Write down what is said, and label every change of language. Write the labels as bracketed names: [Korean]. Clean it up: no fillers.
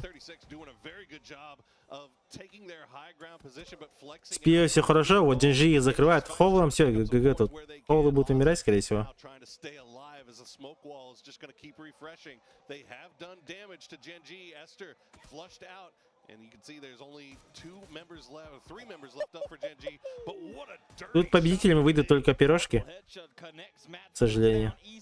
[English] 36 doing a very good job of taking their high ground position, but flexing [Russian] С пиво все хорошо, вот Gen.G их закрывает. Ховлам все, ГГ тут. Ховлы будут умирать, скорее всего. [English] now trying to stay alive as a smoke wall is just going to keep refreshing. They have done damage to Gen.G. Esther flushed out, and you can see there's only 3 members left up for Gen.G. But what a dirty [Russian] Тут победителями выйдут только пирожки, к сожалению.